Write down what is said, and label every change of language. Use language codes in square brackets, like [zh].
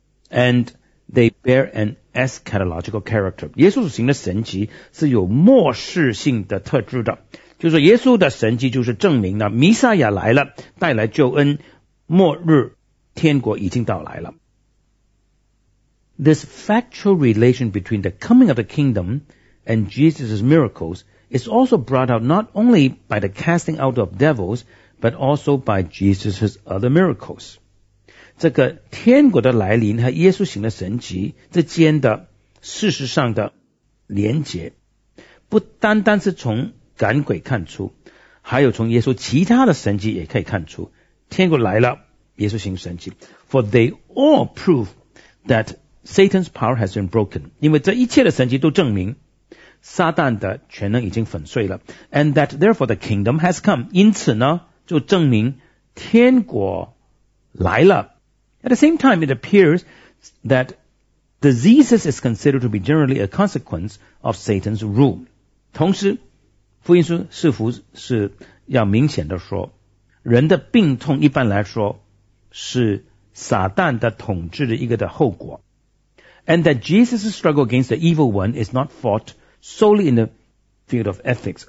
[en] And they bear an eschatological character. [zh] 耶稣所行的神迹是有末世性的特质的，就是耶稣的神迹就是证明了弥赛亚来了，带来救恩，末日天国已经到来了。 [en] This factual relation between the coming of the kingdom and Jesus' miracles is also brought out not only by the casting out of devils but also by Jesus' other miracles. [zh] 这个天国的来临和耶稣行的神迹之间的事实上的连结，不单单是从赶鬼看出，还有从耶稣其他的神迹也可以看出，天国来了，耶稣行神迹。 [en] For they all prove that Satan's power has been broken. [zh] 因为这一切的神迹都证明撒旦的权能已经粉碎了。 [en] And that therefore the kingdom has come. [zh] 因此呢，就证明天国来了。 [en] At the same time, it appears that diseases is considered to be generally a consequence of Satan's rule. [zh] 同时福音书似乎是要明显的说，人的病痛一般来说是撒旦的统治的一个的后果。 [en] And that Jesus' struggle against the evil one is not fought solely in the field of ethics.